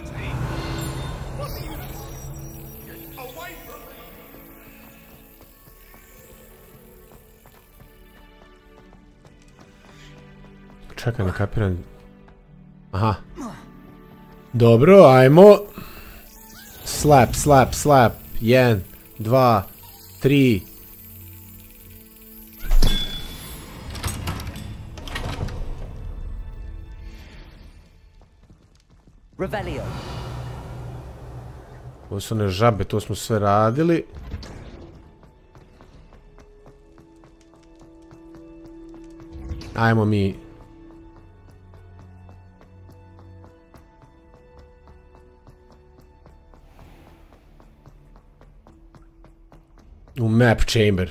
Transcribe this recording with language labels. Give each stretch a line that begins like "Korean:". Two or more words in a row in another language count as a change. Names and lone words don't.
Croatian: Čekaj, ne kapiram. Aha. Dobro, ajmo.
English: Slap, slap, slap. 1, 2, 3.
Croatian: Revelio. Ovo su one žabe, to smo sve radili. Ajmo mi.
English: U map chamber.